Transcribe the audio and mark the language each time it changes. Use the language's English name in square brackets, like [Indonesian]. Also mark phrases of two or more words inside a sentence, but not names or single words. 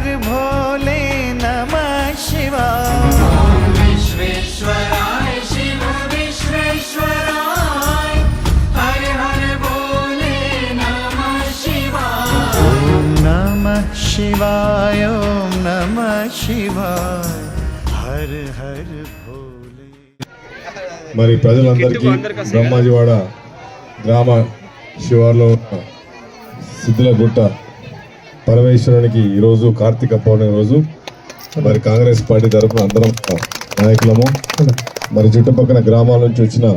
[Sanskrit] भोले नमः शिवाय ओम विश्वेश्वराय शिव विश्वेश्वराय हर हर भोले नमः शिवाय ओम नमः शिवाय ओम नमः शिवाय हर हर भोले [Telugu] మరి ప్రజలందరికీ బ్రహ్మాజీవాడ గ్రామ శివార్లో ఉన్న సిద్ధులగుట్ట పరమేశ్వరునికి ఈరోజు కార్తీక పౌర్ణమి రోజు మరి కాంగ్రెస్ పార్టీ తరఫున అందరం నాయకులము మరి చుట్టుపక్కల గ్రామాల నుంచి వచ్చిన